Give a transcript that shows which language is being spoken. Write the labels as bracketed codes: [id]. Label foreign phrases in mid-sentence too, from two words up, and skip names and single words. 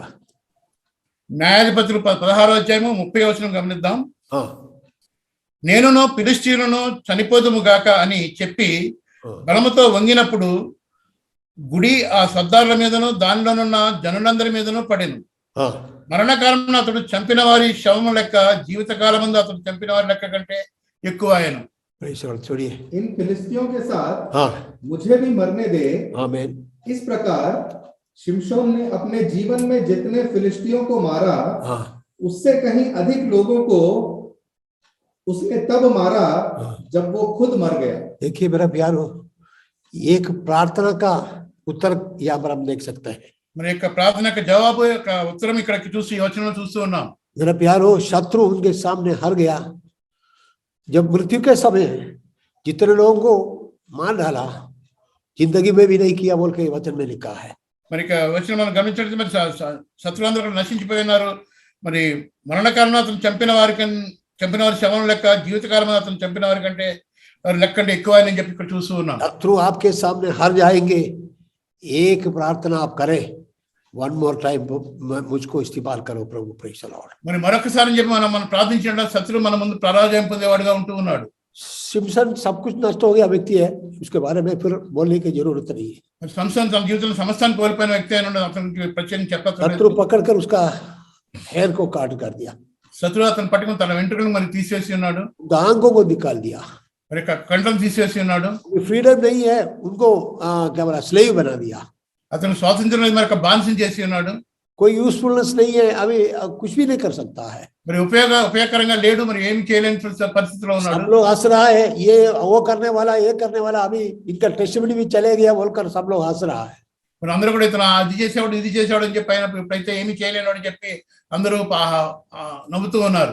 [te] న్యాయాధిపతులు 16వ అధ్యాయము 30వ వచనం గమనిద్దాం. [hi] हाँ [te] నేనును ఫిలిష్తీయులను చనిపోదుము గాక అని చెప్పి బలముతో వంగినప్పుడు గుడి ఆ సర్దారుల మీదను దానిలోనున్న జనులందరి మీదను పడెను. [hi] हाँ [te] మరణకాలం అతడు చంపిన వారి శవము లెక్క జీవితకాలం ముందు అతడు చంపిన వారి లెక్క కంటే ఎక్కువ ఆయను. [hi] छोड़िए। इन फिलिस्तियों के साथ हाँ मुझे भी मरने दे। आमीन। इस प्रकार शिमशोन ने अपने जीवन में जितने फिलिस्तियों को मारा, हाँ उससे कहीं अधिक लोगों को उसने तब मारा जब वो खुद मर गया। देखिए मेरा प्यारो, एक प्रार्थना का उत्तर यहाँ पर हम देख सकते हैं। [te] మరి యొక్క ప్రార్థన యొక్క జవాబు యొక్క ఉత్తరం ఇక్కడ చూసి ఈ వచనంలో చూస్తూ ఉన్నాం. [hi] मेरा प्यारो, शत्रु उनके सामने हार गया जब मृत्यु के समय जितने लोगों को मार डाला, जिंदगी में भी नहीं किया बोल के वचन में लिखा है। [te] మరి ఇక వచనం మనం గమనించండి, మరి శత్రులందరూ కూడా నశించిపోయినారు. మరి మరణకాలం అతను చంపిన వారి శవం లెక్క జీవితకాలం అతను చంపిన వారి కంటే వారి లెక్క కంటే ఎక్కువ అని చెప్పి ఇక్కడ చూస్తూ ఉన్నాం. [hi] शत्रु आपके सामने हार जाएंगे, एक प्रार्थना आप करें, [en] one more time [hi] मुझको इस्तेमाल करो प्रभु, [en] praise the Lord. [te] మరి మరొకసారి చెప్పి మనం ప్రార్థించడం శత్రువు మన ముందు పరాజయం పొందేవాడుగా ఉంటూ ఉన్నాడు. [hi] सिमसन सब कुछ नष्ट हो गया व्यक्ति है, उसके बारे में फिर बोलने की जरूरत नहीं है। [te] మరి సంసోను తన జీవితంలో సమస్తాన్ని కోల్పోయిన వ్యక్తి అయిన అతనికి ప్రత్యేకం చెప్పలేదు. [hi] शत्रु पकड़कर उसका हेयर को काट कर दिया, [te] శత్రువు అతను పట్టుకుని తన వెంట్రుకలను మరి తీసివేసి ఉన్నాడు, [hi] आंखों को निकाल दिया, [te] మరి కంఠం తీసివేసి ఉన్నాడు. [hi] फ्रीडम नहीं है उनको, क्या बोला, स्लेव बना दिया। [te] అతను స్వాతంత్రం లేదు, మరి బానిసం చేసి ఉన్నాడు. [hi] कोई यूजफुलनेस नहीं है, अभी कुछ भी नहीं कर सकता है। [te] మరి ఉపయోగకరంగా లేడు, మరి ఏమి చేయలేని పరిస్థితిలో ఉన్నాడు. [hi] सब लोग हंस रहा है, ये वो करने वाला, ये करने वाला, अभी इनका टेस्टिमनी भी चले गया बोलकर सब लोग हंस रहा है। [te] మరి అందరూ కూడా ఇతను అది చేసేవాడు ఇది చేసేవాడు అని చెప్పి అయినప్పుడు ఇప్పుడైతే ఏమి చేయలేను అని చెప్పి అందరూ నవ్వుతూ ఉన్నారు.